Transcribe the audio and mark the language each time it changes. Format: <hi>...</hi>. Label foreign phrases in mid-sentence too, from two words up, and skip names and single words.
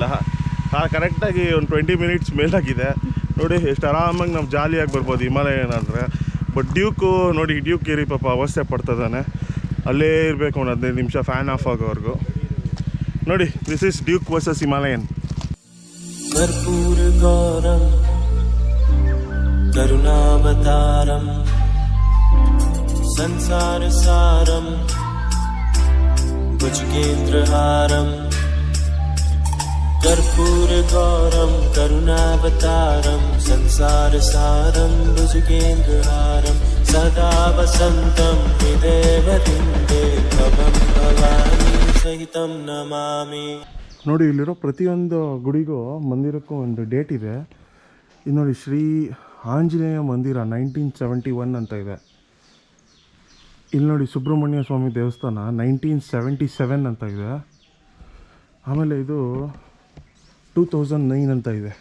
<kn>ಕರೆಕ್ಟಾಗಿ ಒಂದು 20 ಮಿನಿಟ್ಸ್ ಮೇಲಾಗಿದೆ. ನೋಡಿ ಎಷ್ಟು ಆರಾಮಾಗಿ ನಾವು ಜಾಲಿಯಾಗಿ ಬರ್ಬೋದು ಹಿಮಾಲಯ ಏನಾದರೆ. ಬಟ್ ಡ್ಯೂಕು ನೋಡಿ, ಡ್ಯೂಕ್ ಗಿರಿ ಪಾಪ ಅವಸ್ಥೆ ಪಡ್ತದಾನೆ, ಅಲ್ಲೇ ಇರಬೇಕು ಒಂದು 15 ನಿಮಿಷ</kn> <en>fan off</en> <kn>ಆಗೋವರೆಗೂ.</kn> <en>ನೋಡಿ, this is Duke versus Himalayan.</en> <sa>कर्पूर गौरम करुणावतारम संसार सारम भुजगेन्द्रहारम कर्पूर गौरम करुणावतारम संसार सारम भुजगेन्द्रहारम सदा वसंतम हृदयवृंदे भवं भवानी सहितं नमामि.</sa> <kn>ನೋಡಿ, ಇಲ್ಲಿರೋ ಪ್ರತಿಯೊಂದು ಗುಡಿಗೂ ಮಂದಿರಕ್ಕೂ ಒಂದು ಡೇಟ್ ಇದೆ. ಇದು ನೋಡಿ, ಶ್ರೀ ಆಂಜನೇಯ ಮಂದಿರ 1971 ಅಂತ ಇದೆ. ಇಲ್ಲಿ ನೋಡಿ, ಸುಬ್ರಹ್ಮಣ್ಯ ಸ್ವಾಮಿ ದೇವಸ್ಥಾನ 1977 ಅಂತ ಇದೆ. ಆಮೇಲೆ ಇದು 2009 ಅಂತ ಇದೆ.</kn>